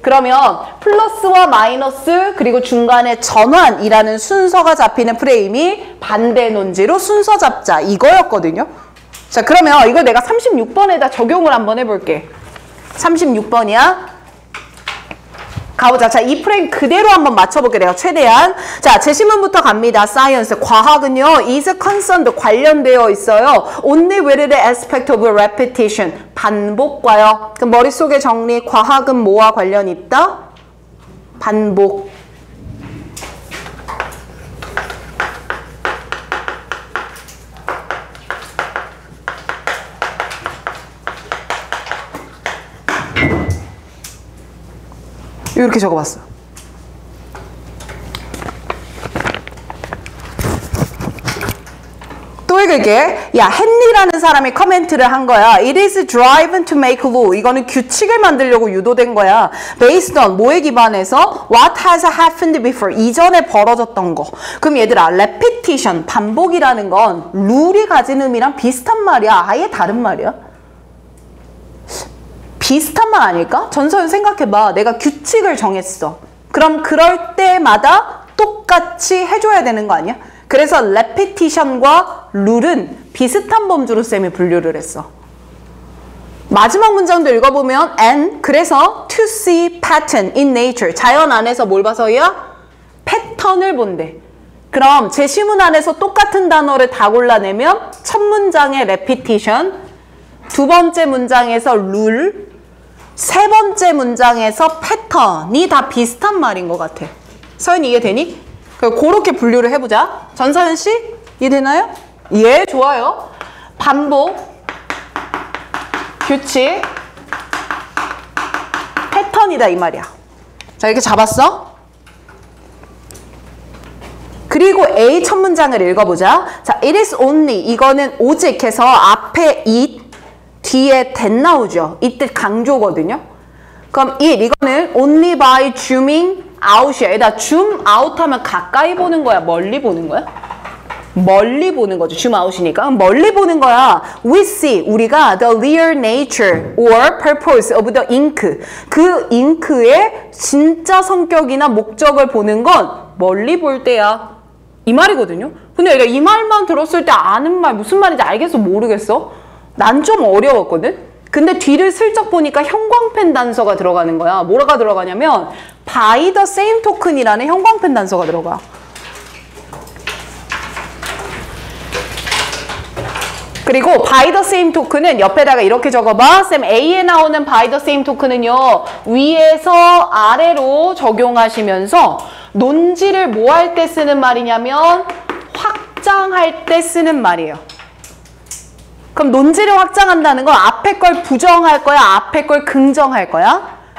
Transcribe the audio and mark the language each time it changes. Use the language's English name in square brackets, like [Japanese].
[Korean] 그러면 플러스와 마이너스 그리고 중간에 전환이라는 순서가 잡히는 프레임이 반대 논지로 순서 잡자 이거였거든요. 자, 그러면 이걸 내가 36번에다 적용을 한번 해볼게. 36번이야. 가보자. 자, 이 프레임 그대로 한번 맞춰볼게. 내가 최대한. 자, 제시문부터 갑니다. [English] Science. 과학은요, is concerned. [Korean] 관련되어 있어요. [English] Only with the aspect of repetition. [Korean] 반복과요. 그럼 머릿속에 정리. 과학은 뭐와 관련이 있다? 반복. 이렇게 적어봤어. 또 읽을게. 야, 헨리라는 사람이 커멘트를 한 거야. [English] It is driven to make law. [Korean] 이거는 규칙을 만들려고 유도된 거야. Based on 뭐에 기반해서? [English] What has happened before. [Korean] 이전에 벌어졌던 거. 그럼 얘들아, repetition, 반복이라는 건 룰이 가진 의미랑 비슷한 말이야? 아예 다른 말이야? 비슷한 말 아닐까? 전서연 생각해봐. 내가 규칙을 정했어. 그럼 그럴 때마다 똑같이 해줘야 되는 거 아니야? 그래서 repetition과 룰은 비슷한 범주로 쌤이 분류를 했어. 마지막 문장도 읽어보면 and 그래서 [English] to see pattern in nature. [Korean] 자연 안에서 뭘 봐서요? 패턴을 본대. 그럼 제시문 안에서 똑같은 단어를 다 골라내면 첫 문장에 repetition, 두 번째 문장에서 룰, 세 번째 문장에서 패턴이 다 비슷한 말인 것 같아. 서연이 이해되니? 그렇게 분류를 해보자. 전서연 씨 이해되나요? 예, 좋아요. 반복, 규칙, 패턴이다 이 말이야. 자, 이렇게 잡았어? 그리고 A 첫 문장을 읽어보자. 자, [English] it is only [Korean] 이거는 오직 해서 앞에 it 뒤에 that 나오죠. 이때 강조거든요. 그럼 이거는 [English] only by zooming out [Korean] 이야. 얘다 zoom out 하면 가까이 보는 거야? 멀리 보는 거야? 멀리 보는 거죠. zoom out이니까. 멀리 보는 거야. [English] We see, [Korean] 우리가 [English] the real nature or purpose of the ink. [Korean] 그 잉크의 진짜 성격이나 목적을 보는 건 멀리 볼 때야. 이 말이거든요. 근데 얘가 이 말만 들었을 때 아는 말 무슨 말인지 알겠어? 모르겠어? 난 좀 어려웠거든? 근데 뒤를 슬쩍 보니까 형광펜 단서가 들어가는 거야. 뭐가 들어가냐면 [English] by the same token [Korean] 이라는 형광펜 단서가 들어가. 그리고 by the same token은 옆에다가 이렇게 적어봐. 쌤 A에 나오는 by the same token은요. 위에서 아래로 적용하시면서 논지를 뭐 할 때 쓰는 말이냐면 확장할 때 쓰는 말이에요. 그럼 논지를 확장한다는 건 앞에 걸 부정할 거야? 앞에 걸 긍정할 거야?